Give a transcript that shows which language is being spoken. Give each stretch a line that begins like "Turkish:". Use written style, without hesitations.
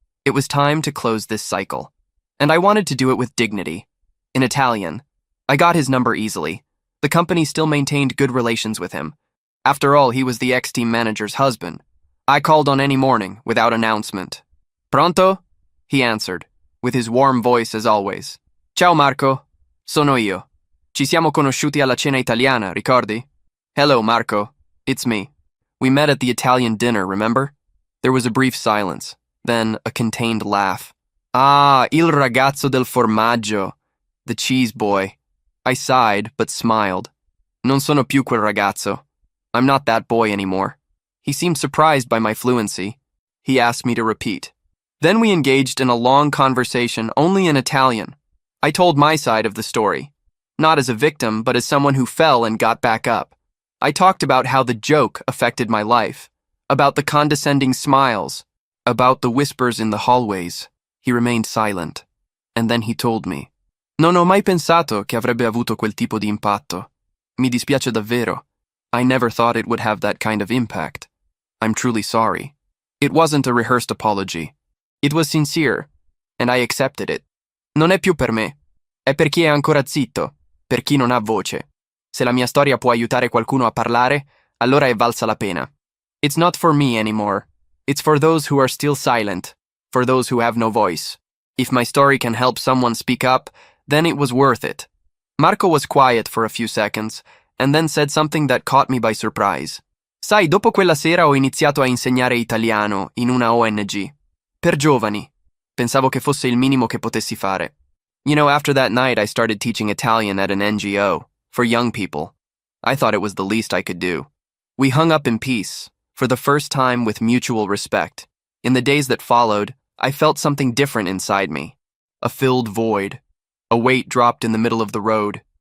English: It was time to close this cycle. And I wanted to do it with dignity. In Italian. I got his number easily. The company still maintained good relations with him. After all, he was the ex-team manager's husband. I called on any morning, without announcement.
Italian: Pronto?
English: He answered, with his warm voice as always.
Italian: Ciao Marco, sono io. Ci siamo conosciuti alla cena italiana, ricordi?
English: Hello Marco, it's me. We met at the Italian dinner, remember? There was a brief silence, then a contained laugh.
Italian: Ah, il ragazzo del formaggio.
English: The cheese boy. I sighed, but smiled.
Italian: Non sono più quel ragazzo.
English: I'm not that boy anymore. He seemed surprised by my fluency. He asked me to repeat. Then we engaged in a long conversation only in Italian. I told my side of the story. Not as a victim, but as someone who fell and got back up. I talked about how the joke affected my life, about the condescending smiles, about the whispers in the hallways. He remained silent. And then he told me.
Italian: Non ho mai pensato che avrebbe avuto quel tipo di impatto. Mi dispiace davvero.
English: I never thought it would have that kind of impact. I'm truly sorry. It wasn't a rehearsed apology. It was sincere, and I accepted it.
Italian: Non è più per me. È per chi è ancora zitto, per chi non ha voce. Se la mia storia può aiutare qualcuno a parlare, allora è valsa la pena.
English: It's not for me anymore. It's for those who are still silent, for those who have no voice. If my story can help someone speak up, then it was worth it. Marco was quiet for a few seconds, and then said something that caught me by surprise.
Italian: Sai, dopo quella sera ho iniziato a insegnare italiano in una ONG. Per giovani. Pensavo che fosse il minimo che potessi fare.
English: You know, after that night I started teaching Italian at an NGO, for young people. I thought it was the least I could do. We hung up in peace, for the first time with mutual respect. In the days that followed, I felt something different inside me. A filled void. A weight dropped in the middle of the road.